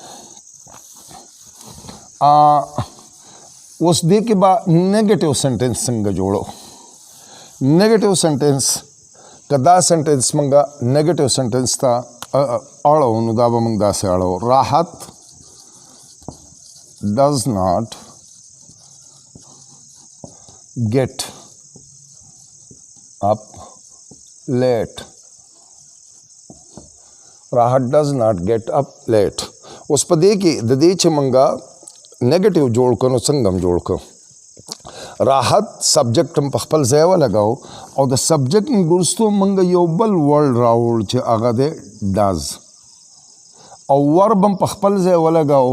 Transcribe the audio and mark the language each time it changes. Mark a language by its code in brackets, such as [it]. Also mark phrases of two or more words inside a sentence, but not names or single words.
[ps] اوس دې کې به [en] negative sentence [ps] څنګه جوړو. [en] negative sentence [ps] که دا سنټینس موږ [en] negative sentence [ps] ته اړو نو دا به موږ داسې اړو: راحت [en] does not get up late. راحت does not get up late. [ps] اوس په دې کې د دې چې موږ نیگیټیو جوړ کړو نو څنګه هم جوړ کړو. راحت سبجیکټ هم په خپل ځای ولګاو او د سبجیکټ وروستو موږ یو بل ورډ راوړ چې هغه دی ډز او ورب هم په خپل ځای ولګاو.